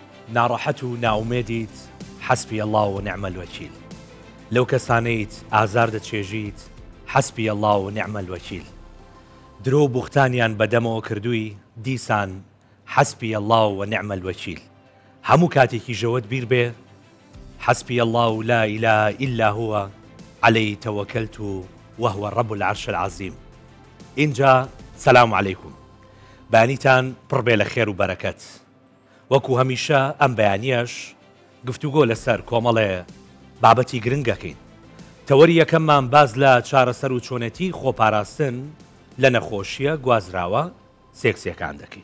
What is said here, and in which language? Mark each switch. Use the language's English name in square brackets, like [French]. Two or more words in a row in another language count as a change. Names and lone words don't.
[Central Kurdish] ناڕەحەت و ناومێدیت [Arabic] حەسبی ئەڵڵا و نعمە الوەکیل [Central Kurdish] لەو کەسانەیت ئازار دەچێژیت [Arabic] حەسبی ئەڵڵا و نعمە الوەکیل [Central Kurdish] درۆ بوختانیان بەدەمەوە کردووی دیسان [Arabic] حەسبی ئەڵڵا و نعمە الوەکیل [Central Kurdish] هەموو کاتێکی ژەوت بیر بێ [Arabic] حەسبی ئەڵڵا و لا ئیلاهە ئیلا هوە عەلەیهی تەوەکەلت وهو رب العرش العظیم. [Central Kurdish] اینجا [Arabic] سەلام عەلەیکوم، [Central Kurdish] بەیانیتان پڕ بێ لە خێر و بەرەکەت. وەکو هەمیشە ئەم بەیانیەش گفتوگۆ لەسەر کۆمەڵێ بابەتی گرنگەکەین. تەوەری یەکەممان باز لە چارەسەر و چۆنێتی خۆپاراستن لە نەخۆشیە گوازراوە سێکسیەکان دەکەین.